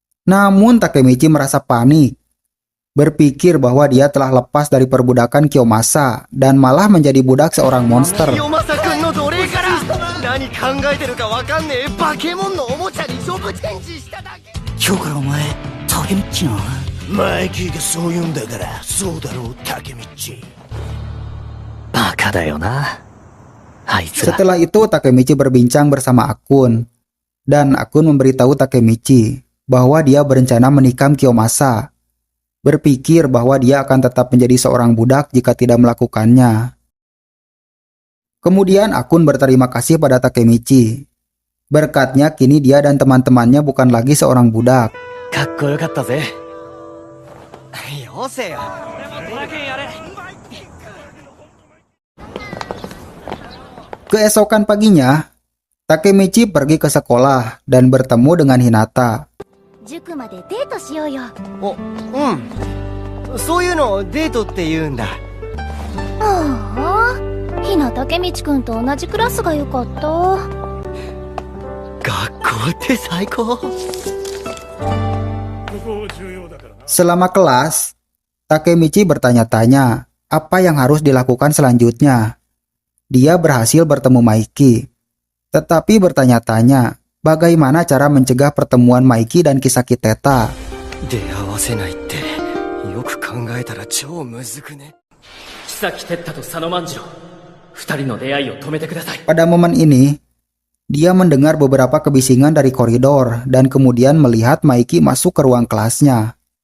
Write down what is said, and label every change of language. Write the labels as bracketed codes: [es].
[id] Namun Takemichi merasa panik, berpikir bahwa dia telah lepas dari perbudakan Kiyomasa dan malah menjadi budak seorang monster. [ja] 清正君の奴隷から何考えてるかわかんねえバケモンのおもちゃにジョブチェンジしただけ。今日からお前、竹道な。マイキーがそう言うんだからそうだろうタケミッチ。バカだよなあいつら。 [id] Setelah itu Takemichi berbincang bersama Akun, dan Akun memberitahu Takemichi bahwa dia berencana menikam Kiyomasa, berpikir bahwa dia akan tetap menjadi seorang budak jika tidak melakukannya. Kemudian Akun berterima kasih pada Takemichi. Berkatnya kini dia dan teman-temannya bukan lagi seorang budak. [ja] かっこよかったぜ。よせよ。 [id] Keesokan paginya, Takemichi pergi ke sekolah dan bertemu dengan Hinata. [ja] 塾までデートしようよ。お、うん。そういうのをデートって言うんだ。ああ、ひなたけみちくんと同じクラスがよかった。学校って最高。 [id] Selama kelas, Takemichi bertanya-tanya apa yang harus dilakukan selanjutnya. Dia berhasil bertemu Maiki, tetapi bertanya-tanya bagaimana cara mencegah pertemuan Maiki dan Kisaki Teta. [ja] 出会わせないってよく考えたら超むずくね。木崎哲太と佐野万次郎、二人の出会いを止めてください。 [id] Pada momen ini, dia mendengar beberapa kebisingan dari koridor dan kemudian melihat Maiki masuk ke ruang kelasnya.